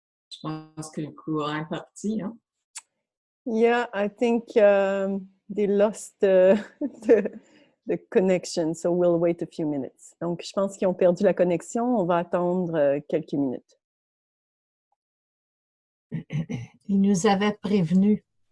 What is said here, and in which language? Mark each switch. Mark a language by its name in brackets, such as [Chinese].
[French] Je pense que le courant est parti, hein? [English] Yeah, I think they lost the connection, so we'll wait a few minutes. [French] Donc, je pense qu'ils ont perdu la connexion. On va attendre quelques minutes. Ils nous avaient prévenus.